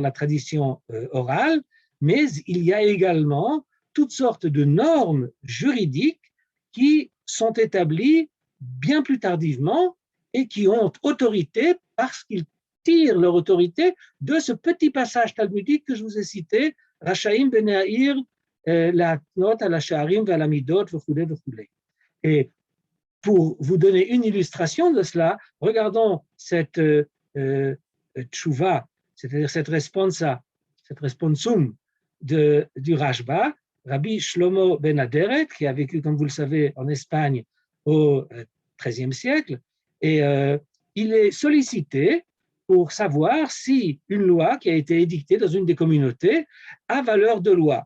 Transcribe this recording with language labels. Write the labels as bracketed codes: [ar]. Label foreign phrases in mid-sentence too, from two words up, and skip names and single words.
[fr] la tradition orale, mais il y a également toutes sortes de normes juridiques qui sont établies bien plus tardivement et qui ont autorité parce qu'ils tirent leur autorité de ce petit passage talmudique que je vous ai cité, [he] רשאים בני העיר להתנות על השערים ועל המידות וכולי וכולי. [fr] Et pour vous donner une illustration de cela, regardons cette tchouva, c'est-à-dire cette responsum du Rashba, Rabbi Shlomo ben Aderet, qui a vécu, comme vous le savez, en Espagne au XIIIe siècle, et il est sollicité pour savoir si une loi qui a été édictée dans une des communautés a valeur de loi.